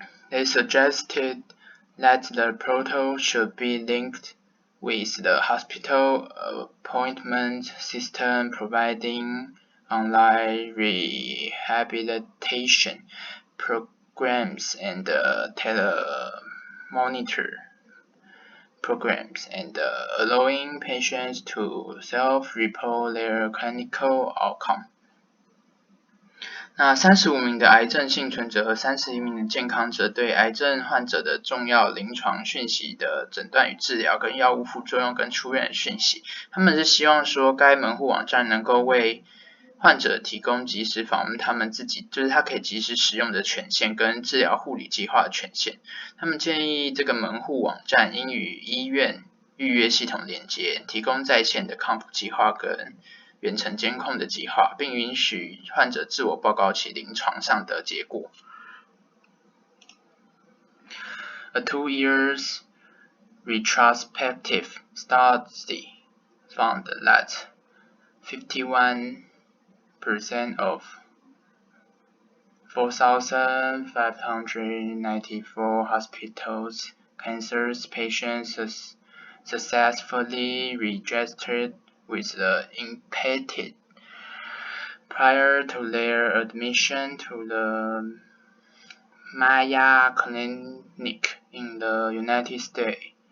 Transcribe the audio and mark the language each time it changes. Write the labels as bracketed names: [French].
[English] They suggested that the portal should be linked with the hospital appointment system, providing online rehabilitation programs and telemonitor programs, and allowing patients to self-report their clinical outcome. [Chinese] 那35名的癌症幸存者和31名的健康者对癌症患者的重要临床讯息的诊断与治疗跟药物副作用跟出院的讯息，他们是希望说该门户网站能够为患者提供及时访问他们自己，就是他可以及时使用的权限跟治疗护理计划的权限。他们建议这个门户网站应与医院预约系统连接，提供在线的康复计划跟远程监控的计划，并允许患者自我报告其临床上的结果。 [English] A 2 years retrospective study found that 51% of 4,594 hospitals cancer patients successfully registered with the impacted prior to their admission to the Mayo Clinic in the United States.